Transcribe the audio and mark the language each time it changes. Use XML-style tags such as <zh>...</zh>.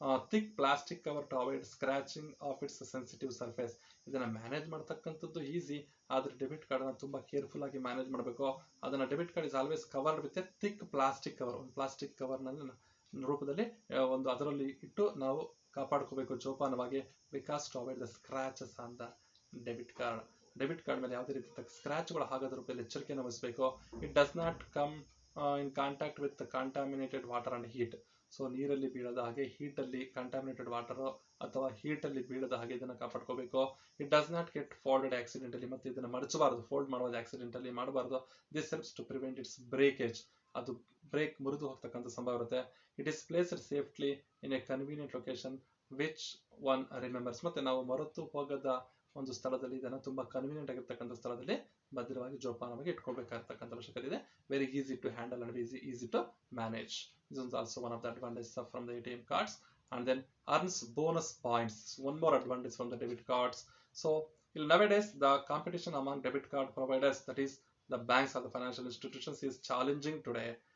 <en>thick plastic cover to avoid scratching of its sensitive surface.</en> <kn>ಇದನ್ನ manage ಮಾಡ್ತಕ್ಕಂಥದ್ದು easy, ಆದ್ರೆ debit card ಅನ್ನ ತುಂಬಾ ಕೇರ್ಫುಲ್ ಆಗಿ ಮ್ಯಾನೇಜ್ ಮಾಡಬೇಕು.</kn> <en>ಅದನ್ನ debit card is always covered with a thick plastic cover.</en> <kn>ಒಂದು ಪ್ಲಾಸ್ಟಿಕ್ ಕವರ್ ನಲ್ಲಿ ರೂಪದಲ್ಲಿ ಒಂದು ಅದರಲ್ಲಿ ಇಟ್ಟು ನಾವು ಕಾಪಾಡ್ಕೋಬೇಕು ಜೋಪಾನವಾಗಿ,</kn> <en>Because to avoid the scratches on the debit card.</en> <kn>Debit card ಮೇಲೆ ಯಾವುದೇ ರೀತಿ ಸ್ಕ್ರಾಚ್ಗಳು ಆಗದ ರೂಪದಲ್ಲಿ ಎಚ್ಚರಿಕೆಯನ್ನು ವಹಿಸಬೇಕು.</kn> <en>It does not come in contact with contaminated water and heat.</en> <kn>So ನೀರಲ್ಲಿ ಬೀಳದ ಹಾಗೆ, ಹೀಟಲ್ಲಿ ಕಾಂಟಾಮಿನೇಟೆಡ್ ವಾಟರ್ ಅಥವಾ ಹೀಟಲ್ಲಿ ಬೀಳದ ಹಾಗೆ ಇದನ್ನು ಕಾಪಾಡ್ಕೋಬೇಕು.</kn> <en>It does not get folded accidentally.</en> <kn>ಮತ್ತೆ ಇದನ್ನು ಮಡಚಬಾರದು, ಫೋಲ್ಡ್ ಮಾಡುವುದು ಆಕ್ಸಿಡೆಂಟಲಿ ಮಾಡಬಾರ್ದು.</kn> <en>This helps to prevent its breakage.</en> <kn>ಅದು ಬ್ರೇಕ್ ಮುರಿದು ಹೋಗ್ತಕ್ಕಂಥ ಸಂಭವ ಇರುತ್ತೆ.</kn> <en>It is placed safely in a convenient location which one remembers.</en> <kn>ಮತ್ತೆ ನಾವು ಮರೆತು ಹೋಗದ ಒಂದು ಸ್ಥಳದಲ್ಲಿ, ಇದನ್ನು ತುಂಬಾ ಕನ್ವೀನಿಯಂಟ್ ಆಗಿರ್ತಕ್ಕಂಥ ಸ್ಥಳದಲ್ಲಿ ಭದ್ರವಾಗಿ ಜೋಪಾನವಾಗಿ ಇಟ್ಕೊಳ್ಬೇಕಾಗಿರ್ತಕ್ಕಂಥ ಅವಶ್ಯಕತೆ ಇದೆ.</kn> <en>Very easy to handle and easy to manage. This is also one of the advantages from the ATM cards. And then earns bonus points. One more advantage from the debit cards. So nowadays the competition among debit card providers, that is the banks or the financial institutions, is challenging today.</en>